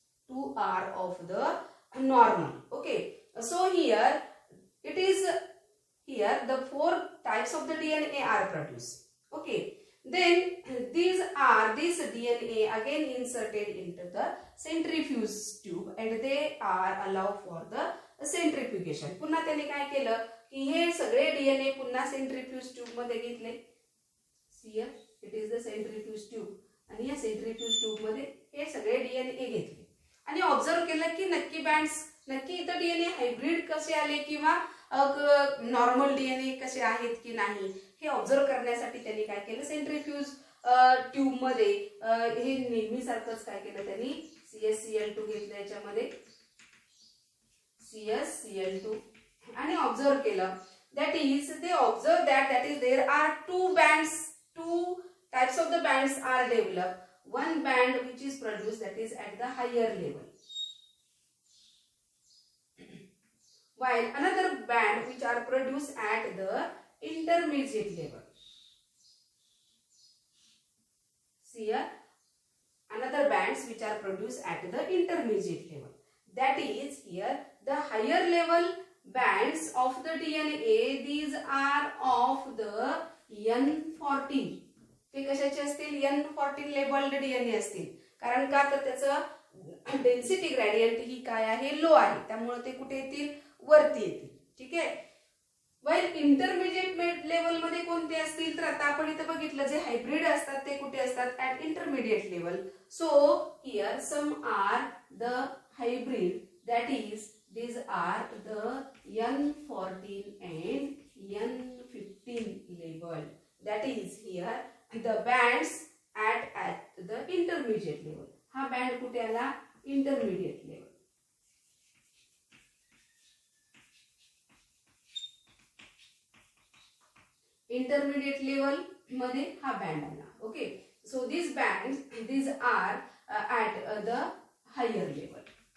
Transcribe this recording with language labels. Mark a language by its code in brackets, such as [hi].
[en] Two are of the normal. Okay, so here it is here the four types of the DNA are produced. Okay, then this DNA again inserted into the centrifuge tube and they are allowed for the centrifugation. [mr] पुन्हा त्यांनी काय केलं की हे सगळे DNA पुन्हा centrifuge tube मध्ये घेतले. [en] Here it is the centrifuge tube. [mr] आणि या सेंट्रीफ्यूज ट्यूब मध्ये हे सगळे डीएनए घेतले आणि ऑब्झर्व केलं की नक्की इथं डीएनए हायब्रिड कसे आले किंवा नॉर्मल डीएनए कसे आहेत की नाही हे ऑब्झर्व करण्यासाठी त्यांनी काय केलं? सेंट्रीफ्यूज ट्यूब मध्ये हे नेहमीसारखंच काय केलं त्यांनी? CsCl2 घेतलं याच्यामध्ये. CsCl2 आणि ऑब्झर्व केलं. [en] That is they observe that is there are two types of the bands are developed. One band which is produced that is at the higher level, while another band which are produced at the intermediate level. See here, another bands which are produced at the intermediate level. That is here the higher level bands of the DNA, these are of the N14. [mr] ते कशाचे असतील? N14 labelled DNA असतील. कारण का तर त्याचं density gradient ही काय आहे? लो आहे. त्यामुळे ते कुठे येतील? वरती येतील. ठीक आहे. वाईल इंटरमिडिएट लेवल मध्ये कोणते असतील? तर आता आपण इथे बघितलं जे हायब्रिड असतात ते कुठे असतात? [en] At intermediate level. So here some are the hybrid, that is these are the N14 and N15 label. That is here the bands at the intermediate level. [mr] हा बँड कुठे आला? Intermediate level. इंटरमिडिएट लेवल मध्ये हा band आला. [en] Okay, so these bands these are at the higher level.